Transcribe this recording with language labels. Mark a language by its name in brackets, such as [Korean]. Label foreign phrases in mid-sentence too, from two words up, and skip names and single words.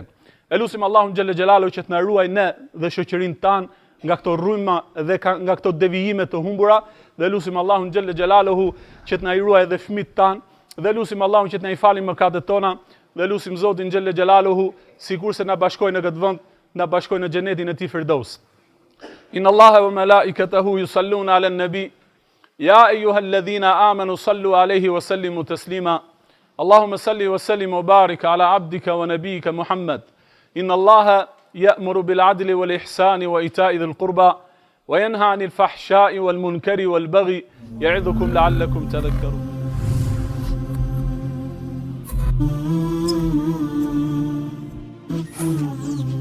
[Albanian] Elusim Allahun [Arabic] جل جلاله [Albanian] që të na ruaj ne dhe shoqërinë tanë nga këto rryma dhe nga këto devijime të humbura, dhe elusim Allahun [Arabic] جل جلاله [Albanian] që të na ruaj edhe fëmijët tanë, dhe elusim Allahun që të na i falë mëkatet tona, dhe elusim Zotin [Arabic] جل جلاله [Albanian] sikurse na bashkojnë në këtë vend, na bashkojnë në xhenetin e tij Firdaus. [Arabic] إن الله وملائكته يصلون على النبي يا أيها الذين آمنوا صلوا عليه وسلموا تسليما. اللهم صل وسلم وبارك على عبدك ونبيك محمد. إن الله يأمر بالعدل والإحسان وإيتاء ذي القربى وينهى عن الفحشاء والمنكر والبغي يعظكم لعلكم تذكرون.